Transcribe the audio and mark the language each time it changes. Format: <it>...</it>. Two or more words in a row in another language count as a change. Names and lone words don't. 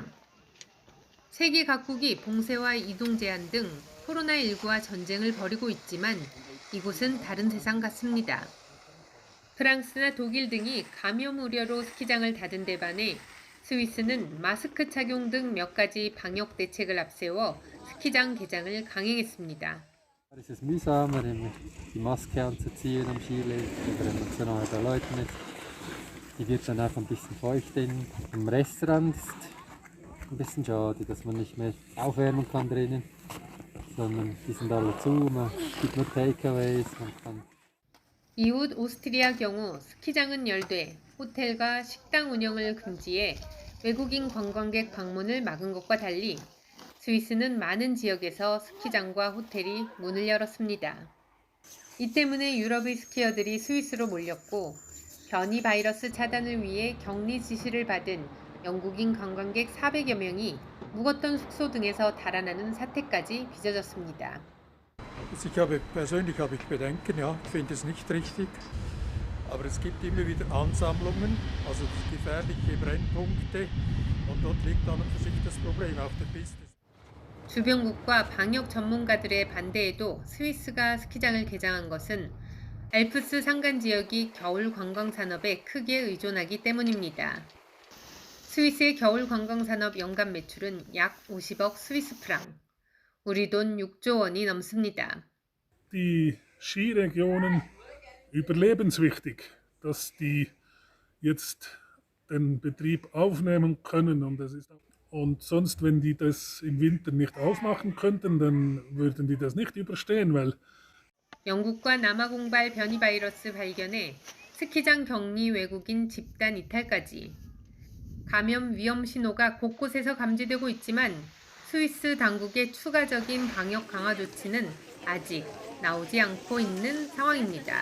<ko>세계 각국이 봉쇄와 이동 제한 등 코로나19와 전쟁을 벌이고 있지만 이곳은 다른 세상 같습니다. 프랑스나 독일 등이 감염 우려로 스키장을 닫은 데 반해 스위스는 마스크 착용 등 몇 가지 방역 대책을 앞세워 스키장 개장을 강행했습니다.</ko> <de>Es ist mühsam, die Maske anzuziehen am Skilift oder wenn man zu nahe bei Leuten ist. Die wird dann einfach ein bisschen feucht im Restaurant. ein bisschen schade, dass man nicht mehr aufwärmen kann drinnen, sondern die sind alle zu, man gibt nur Takeaways, man kann.</de> <ko>이웃 오스트리아 경우 스키장은 열돼 호텔과 식당 운영을 금지해 외국인 관광객 방문을 막은 것과 달리 스위스는 많은 지역에서 스키장과 호텔이 문을 열었습니다. 이 때문에 유럽의 스키어들이 스위스로 몰렸고 변이 바이러스 차단을 위해 격리 지시를 받은 영국인 관광객 400여 명이 묵었던 숙소 등에서 달아나는 사태까지 빚어졌습니다.</ko> <de>Persönlich habe ich Bedenken, ja, ich finde es nicht richtig. Aber es gibt immer wieder Ansammlungen, also gefährliche Brennpunkte und dort liegt an und für sich das Problem auf der Piste.</de> <ko>주변국과 방역 전문가들의 반대에도 스위스가 스키장을 개장한 것은 알프스 산간 지역이 겨울 관광 산업에 크게 의존하기 때문입니다. 스위스의 겨울 관광 산업 연간 매출은 약 50억 스위스 프랑, 우리 돈 6조 원이 넘습니다.</ko> <de>Die Skiregionen überlebenswichtig, dass die jetzt den Betrieb aufnehmen können und sonst, wenn die das im Winter nicht aufmachen könnten, dann würden die das nicht überstehen, weil</de> <ko>영국과 남아공발 변이 바이러스 발견에 스키장 격리 외국인 집단 이탈까지 감염 위험 신호가 곳곳에서 감지되고 있지만 스위스 당국의 추가적인 방역 강화 조치는 아직 나오지 않고 있는 상황입니다.</ko>